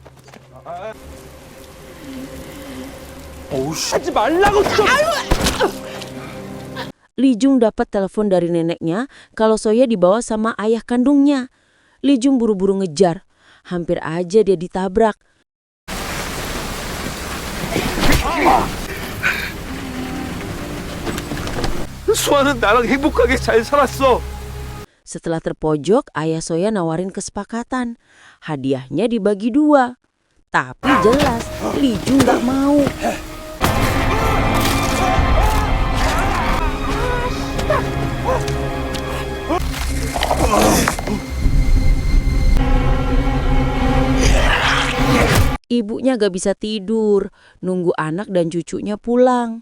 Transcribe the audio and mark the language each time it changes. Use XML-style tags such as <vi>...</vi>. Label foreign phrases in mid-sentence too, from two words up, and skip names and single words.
<id>Lee Jung dapat telepon dari neneknya kalau Soya dibawa sama ayah kandungnya. Lee Jung buru-buru ngejar. Hampir aja dia ditabrak.</id> <ko>수아는 나랑 행복하게 잘 살았어.</ko> <id>Setelah terpojok, ayah Soya nawarin kesepakatan. Hadiahnya dibagi 2. Tapi jelas, Lee Jung gak mau. Ibunya gak bisa tidur, nunggu anak dan cucunya pulang.</id>